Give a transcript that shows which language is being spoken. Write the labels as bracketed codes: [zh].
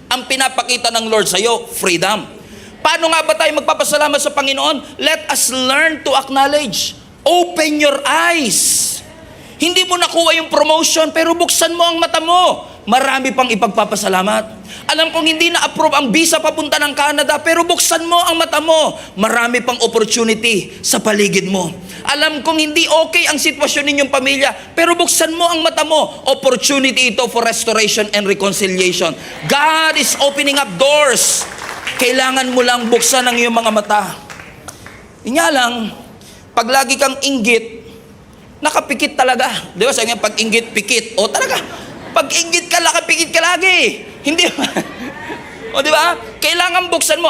[tl] Ang pinapakita ng Lord sa'yo, freedom. Paano nga ba tayo magpapasalamat sa Panginoon? [en] Let us learn to acknowledge. Open your eyes. [tl] Hindi mo nakuha yung promotion, pero buksan mo ang mata mo. Marami pang ipagpapasalamat. Alam kong hindi na-approve ang visa papunta ng Canada, pero buksan mo ang mata mo. Marami pang opportunity sa paligid mo. Alam kong hindi okay ang sitwasyon ninyong pamilya, pero buksan mo ang mata mo. [en] Opportunity ito for restoration and reconciliation. God is opening up doors. [tl] Kailangan mo lang buksan ang iyong mga mata. Nga lang, pag lagi kang inggit, nakapikit talaga. Di ba? Sabi nga, pag inggit, pikit. Talaga. Pag inggit ka, nakapikit ka lagi. Hindi ba? Di ba? Kailangan buksan mo.